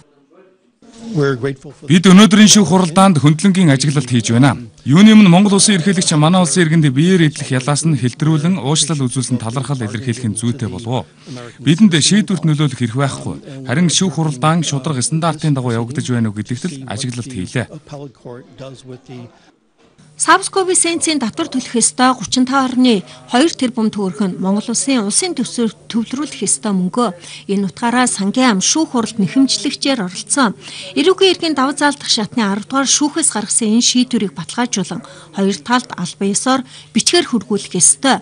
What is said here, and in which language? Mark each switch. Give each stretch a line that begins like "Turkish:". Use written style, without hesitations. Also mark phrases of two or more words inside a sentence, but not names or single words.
Mongolian: Бид өнөөдрийн шүүх хуралдаанд хөндлөнгийн ажиглалт хийж байна. Юуны өмнө Монгол улсын ерөнхийлөгч манай улсын иргэнд биеэр идэх ялаас нь хэлтрүүлэн уучлал үзүүлсэн талархал илэрхийлэх нь зүйтэй болов. Бидэнд шийдвэрт нөлөөлөх эрх байхгүй. Харин шүүх хуралдаан шударга стандартын дагуу явагдаж байна уу гэдэгт л ажиглалт хийлээ. South-Kobe Sense-ийн татвар төлөх ёстой 35.2 тэрбум төгрөг нь Монгол улсын төсвөөр төвлөрүүлэх ёстой мөнгөө. Энэ утгаараа сангийн ам шүүх хуралд нэхэмжлэгчээр оролцсон. Эрүүгийн хэргийн даваа заалдах шатны 10 дугаар шүүхээс гаргасан энэ шийдвэрийг баталгаажуулан хоёр талд албан ёсоор бичгээр хүргүүлэх ёстой.